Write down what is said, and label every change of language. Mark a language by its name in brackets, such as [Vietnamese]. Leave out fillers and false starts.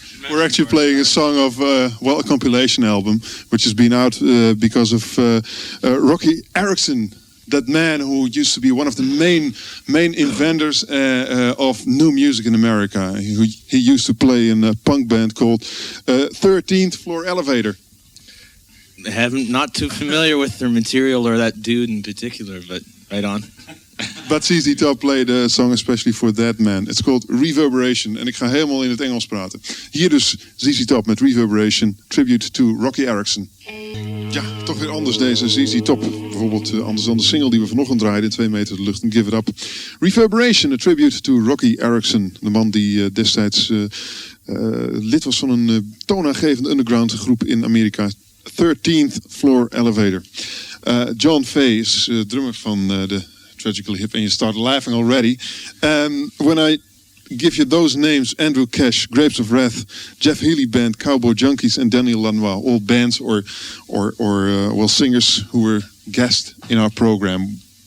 [English] We're actually playing a song of, a compilation album, which has been out because of Rocky Erickson, that man who used to be one of the main inventors of new music in America. He used to play in a punk band called 13th Floor Elevator. Not too familiar with their material or that dude in particular, but right on. But ZZ Top played a song especially for that man. It's called Reverberation. [Dutch] En ik ga helemaal in het Engels praten. Hier dus ZZ Top met Reverberation, tribute to Rocky Erickson. Ja, toch weer anders deze ZZ Top. Bijvoorbeeld anders dan de single die we vanochtend draaiden in 2 meter de lucht. Give It Up. Reverberation, a tribute to Rocky Erickson. De man die destijds lid was van een toonaangevende underground groep in Amerika. 13th Floor Elevator. John Fay is drummer van de Tragically Hip, [English] and you start laughing already. When I give you those names, Andrew Cash, Grapes of Wrath, Jeff Healey Band, Cowboy Junkies, and Daniel Lanois, all bands or singers who were guests in our program.